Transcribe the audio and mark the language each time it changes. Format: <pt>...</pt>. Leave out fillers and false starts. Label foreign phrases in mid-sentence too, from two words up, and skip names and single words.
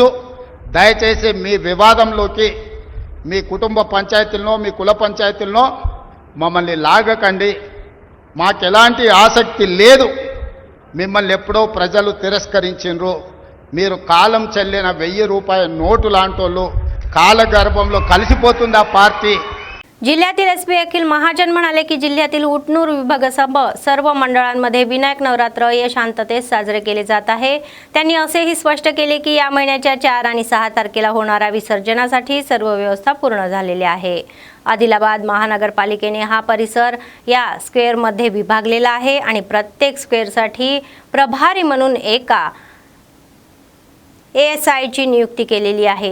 <te>దయచేసి మీ వివాదంలోకి మీ కుటుంబ పంచాయతీల్లో మీ కుల పంచాయతీల్లో మమ్మల్ని లాగకండి। మాకు ఎలాంటి ఆసక్తి లేదు। మిమ్మల్ని ఎప్పుడో ప్రజలు తిరస్కరించిండ్రు। మీరు కాలం చెల్లిన 1000 రూపాయల నోటు లాంటోళ్ళు, కాలగర్భంలో కలిసిపోతుంది ఆ పార్టీ।</te> <mr>जिल्ह्यातील SP अखिल महाजन म्हणाले की जिल्ह्यातील उटनूर विभागासह सर्व मंडळांमध्ये विनायक नवरात्र या शांततेत साजरे केले जात आहे। त्यांनी असेही स्पष्ट केले की या महिन्याच्या 4 आणि 6 तारखेला होणाऱ्या विसर्जनासाठी सर्व व्यवस्था पूर्ण झालेली आहे। आदिलाबाद महानगरपालिकेने हा परिसर या स्क्वेअरमध्ये विभागलेला आहे आणि प्रत्येक स्क्वेअरसाठी प्रभारी म्हणून एका ASIची नियुक्ती केलेली आहे।</mr>